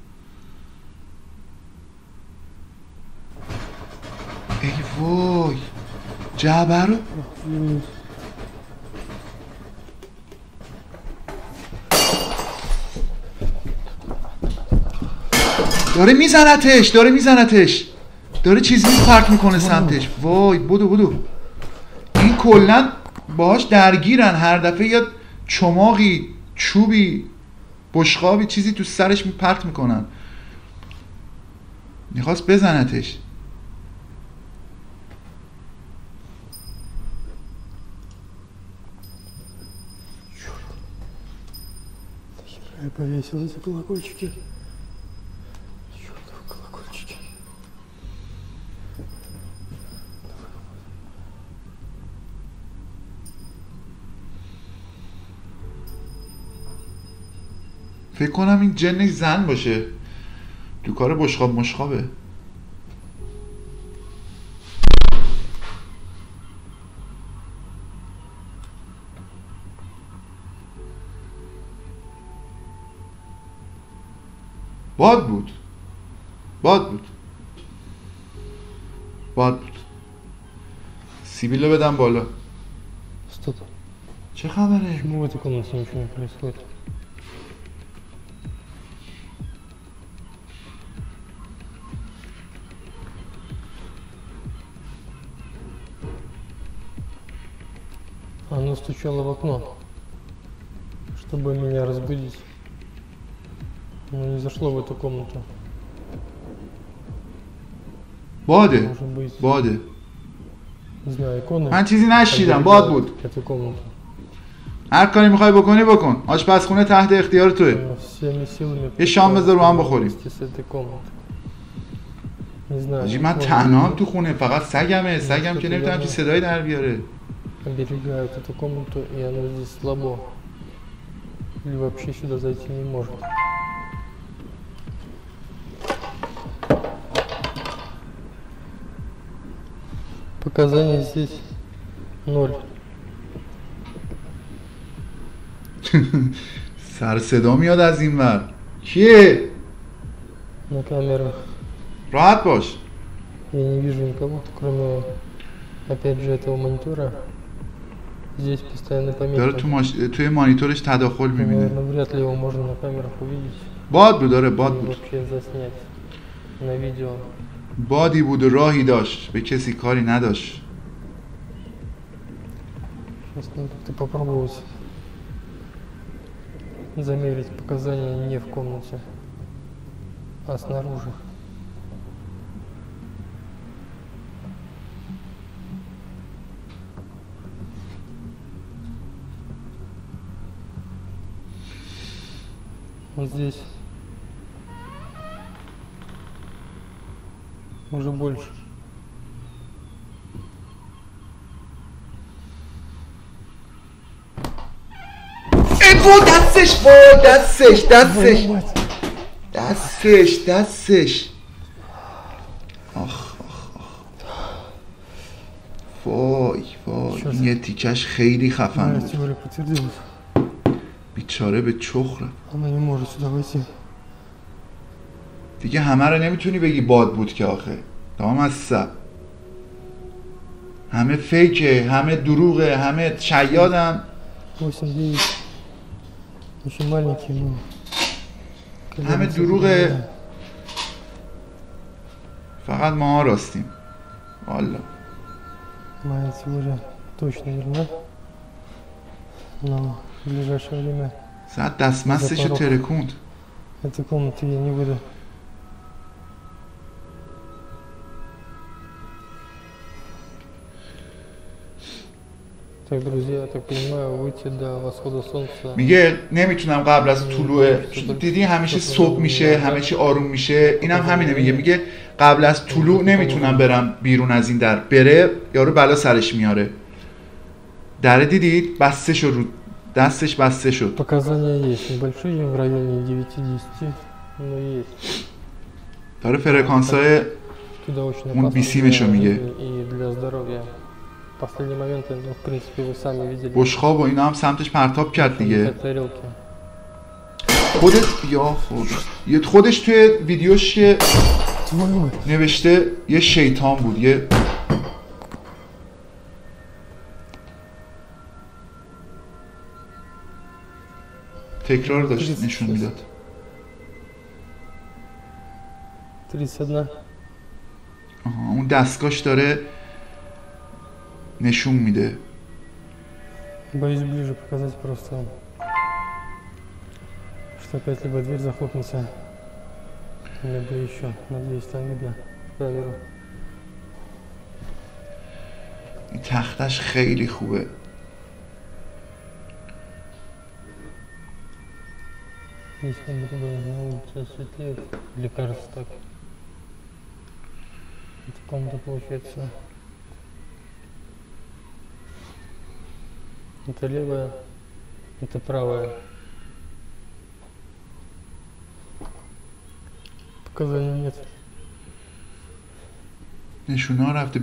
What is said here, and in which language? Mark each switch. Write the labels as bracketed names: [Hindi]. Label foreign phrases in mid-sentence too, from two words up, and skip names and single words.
[Persian] ای وای جعبه رو داره میزنتش، داره چیزی پرت میکنه سمتش. وای بدو این کلن باهاش درگیرن، هر دفعه یه چماقی، چوبی، بشقابی، چیزی تو سرش پرت میکنن. میخواست بزنتش. [Russian] Я повесил эти колокольчики. Чёртовы колокольчики. [Persian] فکر کنم این جن زن باشه، تو کار بشقاب مشقابه. باد بود. سیبیلو بدم بالا. [Russian] Стоп. [Persian] چه خبره؟ [Russian] Почему в этой комнате ничего не происходит? Оно стучало в окно, чтобы меня разбудить. Но не зашло в эту комнату. [Persian] باده. [Russian] Может быть, [Persian] باده. [Russian] не знаю, иконы. [Persian] من چیزی نشیدم، باد بود. [Russian] Эту комнату. [Persian] هر کاری میخوای بکن. آشپزخونه تحت اختیار توه. [Russian] Всеми силами. [Persian] یه شام بذار رو هم بخوریم. [Russian] С этой комнаты. Не знаю. [Persian] آجی من تنهام تو خونه، فقط سگم که نمیتونم چی صدایی در بیاره. [Russian] Оберегают эту комнату, и она здесь слабо. Или вообще сюда зайти не может. Показания здесь 0. [Persian] سر صدا میاد از این ور. کیه؟ [Russian] На камерах [Persian] راحت باش. [Russian] я не вижу никого, кроме, опять же, этого монитора. Здесь постоянно [Persian] داره [Russian] помехи. [Persian] توی مانیتورش تداخل میبینه. [Russian] Наверное, вряд ли его можно на камерах увидеть. [Persian] باد بود، داره باد [Russian] Или [Persian] بود. [Russian] вообще заснять на видео. [Persian] بادی بود و راهی داشت، به کسی کاری نداشت. [Russian] Сейчас надо как-то попробовать замерить показания не в комнате, а снаружи. Вот здесь уже больше. [Persian] دستش. آخ. وای این یه تیکش خیلی خفن [Russian] Моя [Persian] بود. [Russian] теория подтвердилась. [Persian] بیچاره به چخ رفت. [Russian] Она не может сюда войти. [Persian] دیگه همه رو نمیتونی بگی باد بود که آخه. تمام از سب همه فیکه، همه دروغه، همه شیادن. [Russian] 8-9. Еще маленький, ну. [Persian] همه دروغه، فقط ما راستیم. والا [Russian] Моя теория точно верна. Но в ближайшее время [Persian] زد دستمستشو ترکوند. [Russian] этой комнаты я не буду. Так, друзья, я так понимаю, выйти до восхода солнца. [Persian] میگه نمیتونم قبل از طلوع، دیدی همیشه صبح میشه، همه چی آروم میشه، اینم همینه. میگه قبل از طلوع نمیتونم برم بیرون از این در. بره یارو بلا سرش میاره. در دیدید بسته شد، رو دستش بسته شد. [Russian] Показания есть небольшие в районе 9-10, но есть. [Persian] داره فرکانسای [Russian] Туда очень [Persian] اون [Russian] опасно [Persian] بیسیمشو [Russian] для [Persian] میگه. [Russian] жизни и для здоровья. В последние моменты, ну, в принципе, вы сами видели. [Persian] بشخاب و اینا هم سمتش پرتاب کرد دیگه. [Russian] Тарелки. [Persian] خودت یا خودش توی ویدیوش که [Russian] Твою мать. [Persian] نوشته یه شیطان بود، یه تکرار داشت نشون میداد. 31. اون دستگاهش داره نشون میده. [Russian] Боюсь ближе показать просто, что опять либо дверь захлопнется, либо еще. Надеюсь, там видно камеру. [Persian] این تختش خیلی خوبه. [Russian] Здесь как будто бы на улице светлеет, или кажется так. Это комната получается. Это левая, это правая. Показаний нет. [Persian] نشونه ها رفته.